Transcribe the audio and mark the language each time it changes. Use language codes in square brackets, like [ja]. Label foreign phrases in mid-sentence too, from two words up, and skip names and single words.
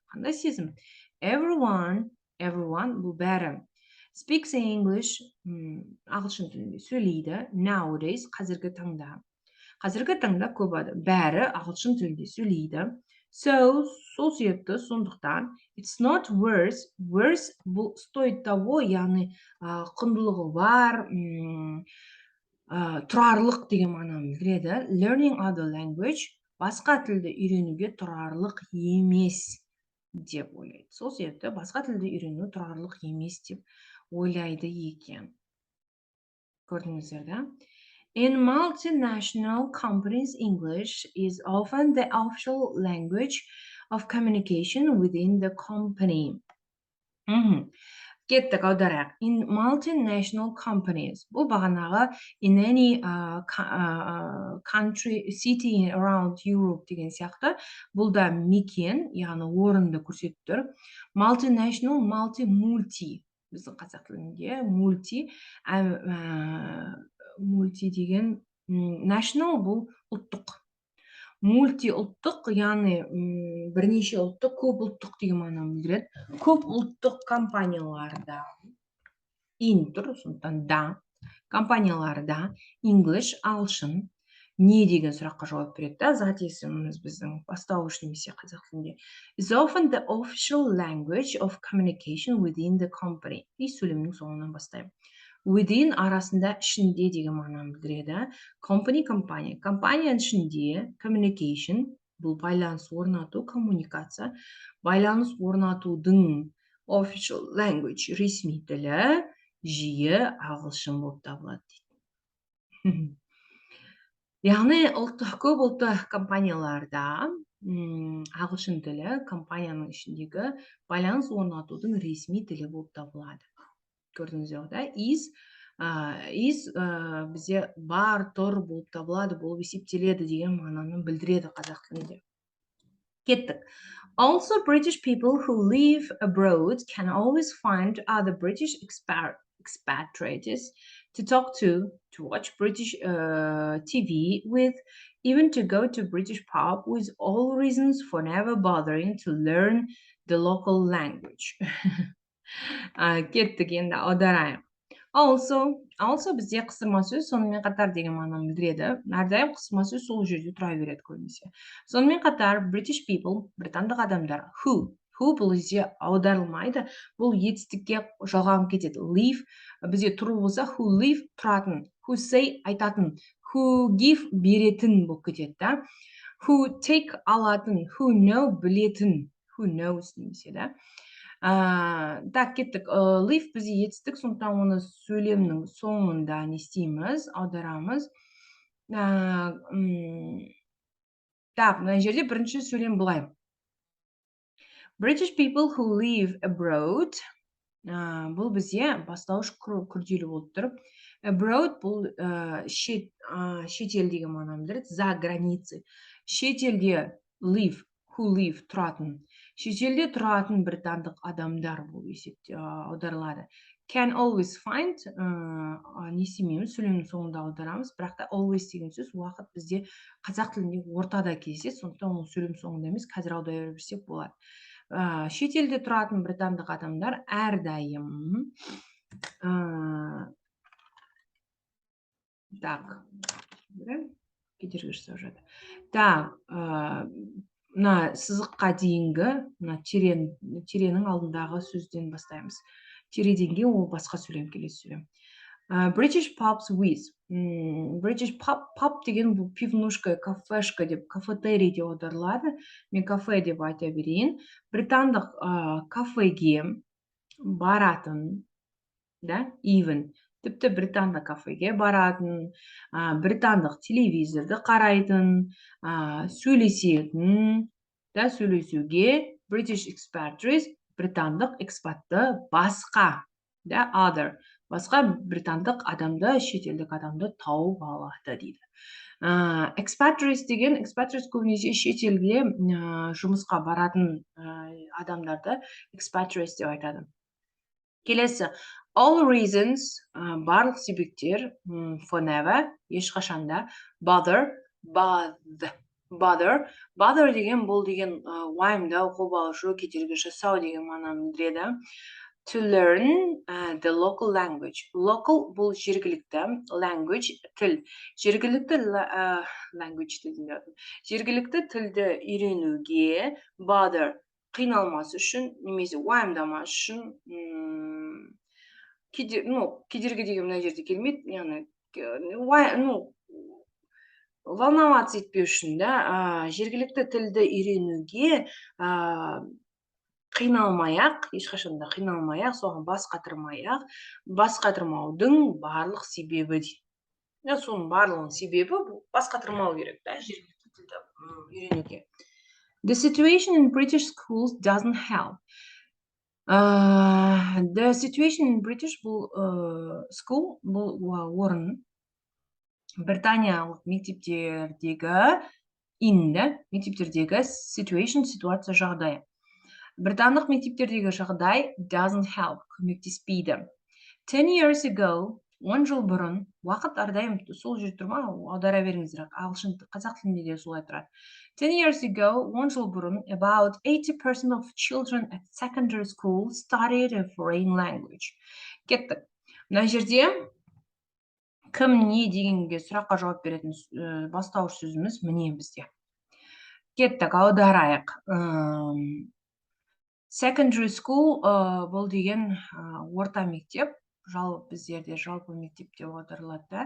[kk] Қандай сезім? Everyone бұл бәрі. [en] Speaks English, [kk] ағылшын тілінде сөйлейді. Nowadays, қазіргі таңда. Қазіргі таңда көп адам, бәрі ағылшын тілінде сөйлейді. So, сол себепті, сондықтан, [en] it's not worth бұл [ru] стоит того, [kk] яғни құндылығы бар, тұрарлық деген мағынаны білдіреді. [en] Learning other language, [kk] басқа тілді үйренуге тұрарлық емес деп ойлайды. Сол себепті басқа тілді үйрену тұрарлық емес деп ойлайды екен. Көрдіңіздер да? [en] In multinational companies, English is often the official language of communication within the company. [kk] Кеттік, аударайық. [en] In multinational companies, [kk] бұл бағанағы [en] in any country, city around Europe [kk] деген сияқты, бұл да мекен, яғни орынды көрсетіп тұр. [en] Multinational, multi, [kk] біздің қазақ тілінде multi деген, national бұл ұлттық. Multi ұлттық, яғни бірнеше ұлттық, көп ұлттық деген мағынаны білдіреді. Көп ұлттық компанияларда тұр, сондықтан да, компанияларда English, ағылшын, не деген сұраққа жауап береді. Зат есіміміз біздің бастауыш немесе қазақ тілінде. [en] Is often the official language of communication within the company. [kk] И сөйлемнің соңынан бастаймын. Within арасында, ішінде деген мағынаны білдіреді. Company, компания. Компанияның ішінде communication, бұл байланыс орнату, коммуникация. Байланыс орнатудың [en] official language, [kk] ресми тілі, жиі ағылшын болып табылады дейді. Яғни көп ұлтты компанияларда ағылшын тілі компанияның ішіндегі байланыс орнатудың ресми тілі болып табылады. Көрдіңіздер да? Is бізде бар, тұр болып табылады, болып есептеледі деген мағынаны білдіреді қазақ тілінде. Кеттік. [en] Also, British people who live abroad can always find other British expatriates to talk to watch British TV with, even to go to British pub, with all reasons for never bothering to learn the local language. [kk] Кеттік енді аударайық. Also бізде қысырма сөз сонымен қатар деген мағынаны білдіреді. Әрдайым қысырма сөз сол жерде тұра береді көбінесе. Сонымен қатар [en] British people, [kk] британдық адамдар, who бұл бізде аударылмайды, бұл етістікке жалғанып кетеді. Live бізде тұру болса, [en] who live [kk] тұратын, [en] who say [kk] айтатын, [en] who give [kk] беретін болып кетеді да. [en] Who take [kk] алатын, [en] who know [kk] білетін, [en] who knows [kk] немесе да. Так, кеттік. Live бізде етістік, сондықтан оны сөйлемнің соңында не істейміз, аударамыз. Так, мына жерде бірінші сөйлем былай. [en] British people who live abroad. [kk] Бұл бізде бастауыш күрделі болып тұрып. Abroad бұл шетел деген мағынаны білдіреді, [ru] за границей. [kk] Шетелде live, [en] who live [kk] тұратын. Шетелде тұратын британдық адамдар болып аударылады. [en] Can always find, [kk] не істемейміз, сөйлемнің соңында аударамыз, бірақ та always деген сөз уақыт бізде қазақ тілінде ортада кездеседі, сондықтан ол сөйлем соңында емес, қазір аудара берсек болады. Шетелде тұратын британдық адамдар әрдайым так, кедергіш жасап жатыр. Так, мына сызыққа дейінгі, мына теренің алдындағы сөзден бастаймыз. Тереден кейін ол басқа сөйлем, келесі сөйлем. [en] British pubs with. British pub [kk] деген бұл пивнушка, кафешка деп, кафетерий деп аударылады. Мен кафе деп айта берейін. Британдық кафеге баратын, да, even. Тіпті британдық кафеге баратын, британдық телевизорды қарайтын, сөйлесетін, да, сөйлесуге [en] British expatriates, [kk] британдық экспатты басқа, да, other, басқа британдық адамды, шетелдік адамды тауып алады дейді. Expatriates көбінесе шетелге жұмысқа баратын адамдарды expatriates деп айтады. Келесі, [en] all reasons, [kk] барлық себептер, [en] for never, [kk] ешқашанда, bother деген бұл деген уайымдау, қобалжу, кедергі жасау деген мағынаны білдіреді. [en] To learn the local language. [kk] Local бұл жергілікті, language тіл. Жергілікті тілді үйренуге, bother қиналмас үшін, немесе уайымдамас үшін, кедергі деген мына жерде келмейді, яғни волноваться етпеу үшін, да, жергілікті тілді үйренуге қиналмай-ақ, ешқашанда қиналмай-ақ, соған бас қатырмаудың барлық себебі дейді. Соның барлығының себебі бас қатырмау керек, да, жергілікті тілді үйренуге. [en] The situation in British schools doesn't help. The situation in British school, [kk] бұл орын, Британиялық мектептердегі situation, ситуация, жағдай. Британдық мектептердегі жағдай [en] doesn't help, [kk] көмектеспейді. [en] 10 years ago, [kk] 10 жыл бұрын, уақыт әрдайым сол жерде тұрма, аудара беріңіздер, ағылшын қазақ тілінде де солай тұрады. [en] 10 years ago, [kk] 10 жыл бұрын, [en] about 80% of children at secondary school studied a foreign language. [kk] Кеттік. Мына жерде кім не дегенге сұраққа жауап беретін бастауыш сөзіміз міне бізде. Кеттік, аударайық. [en] Secondary school [kk] бұл деген орта мектеп, біздерде жалпы мектеп деп аударылады.